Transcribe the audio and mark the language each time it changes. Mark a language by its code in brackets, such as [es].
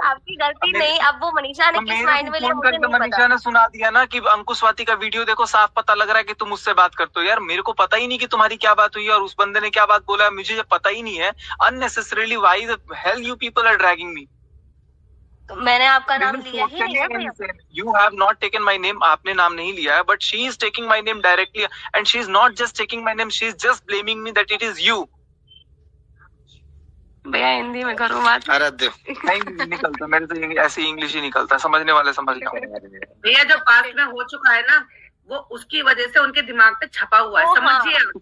[hi] आपकी गलती नहीं, अब वो मनीषा ने किस माइंड में लिया मुझे नहीं पता। मनीषा ने सुना दिया ना कि अंकुश स्वाति का वीडियो देखो, साफ पता लग रहा है कि तुम उससे बात करते हो। यार मेरे को पता ही नहीं कि तुम्हारी क्या बात हुई है और उस बंदे ने क्या बात बोला है, मुझे पता ही नहीं है। [en] Unnecessarily why the hell you people are dragging me? [hi] तो मैंने आपका नाम लिया ही नहीं। [en] You have not taken my name. [hi] आपने नाम नहीं लिया है, [en] but she is taking my name directly, and she is not just taking my name. She is just blaming me that it is you. [hi] भैया हिंदी में करो बात। अरे नहीं निकलता मेरे तो, ऐसे इंग्लिश ही निकलता, समझने वाले समझ लो। भैया जो पास्ट में हो चुका है ना, वो उसकी वजह से उनके दिमाग पे छपा हुआ है, समझिए।